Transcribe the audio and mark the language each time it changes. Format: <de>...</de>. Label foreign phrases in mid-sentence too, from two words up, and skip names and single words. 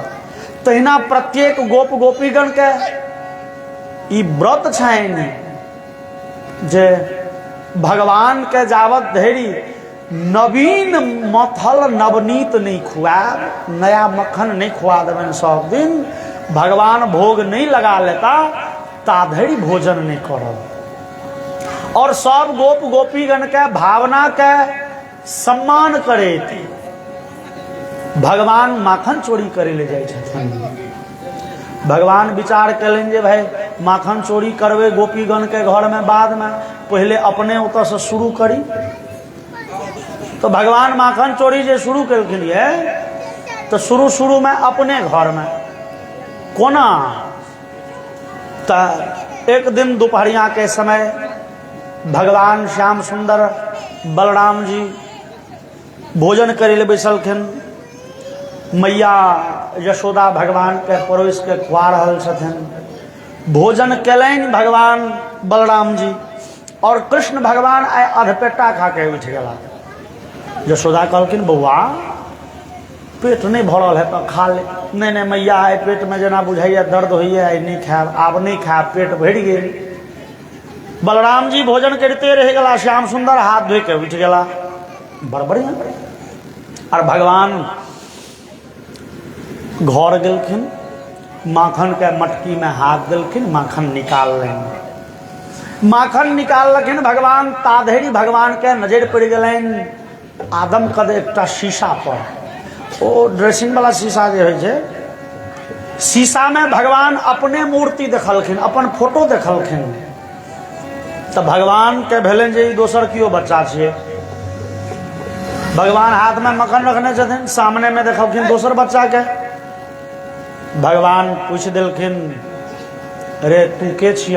<mai>तहिना प्रत्येक गोप गोपीगण के ई व्रत छैन जे भगवान के जावत धरि नवीन मथल नवनीत नहीं खुआब, नया मक्खन नहीं खुआ देबनि, सब दिन भगवान भोग नहीं लगा लेता ता धरि भोजन नहीं करब। और सब गोप गोपीगण के भावना के सम्मान करे भगवान माखन चोरी करे ले जाए छथिन। भगवान विचार कलन जे भाई माखन चोरी करवे गोपीगण के घर में, बाद में पहले अपने उतर से शुरू करी। तो भगवान माखन चोरी जे शुरू कलखिन ये, तो शुरू में अपने घर में कोना। तो एक दिन दोपहरिया के समय भगवान श्याम सुंदर बलराम जी भोजन करे ले बैसलखिन। मैया यशोदा भगवान के परोस के खुआ रहल छथिन। भोजन कलनि भगवान बलराम जी, और कृष्ण भगवान आय अधपेटा खा के उठ गला। यशोदा कहलखिन, बौआ पेट नहीं भरल है तो खा ले। नहीं मैया आय पेट में जना बुझाइए दर्द होइए, आय नहीं खायब, आब नहीं खायब, पेट भरि गेल। बलराम जी भोजन करते रह गला, श्याम सुंदर हाथ धो के उठ गला। बड़ बढ़िया। और भगवान घर गेलखिन, माखन के मटकी में हाथ देलखिन, माखन निकाल लें। माखन निकाल लखिन भगवान, ताधरी भगवान के नजर पड़ गए आदम कद एक शीशा पर। ओ ड्रेसिंग वाला शीशा जो है, शीशा में भगवान अपने मूर्ति देखलखिन, अपन फोटो देखलखिन। तो भगवान के भेलन जे दोसर कियो बच्चा छे। भगवान हाथ में मक्खन रखने छथिन, सामने में देखलखिन दोसर बच्चा के। भगवान पूछ दिलखिन, रे तू के छिया?</mai>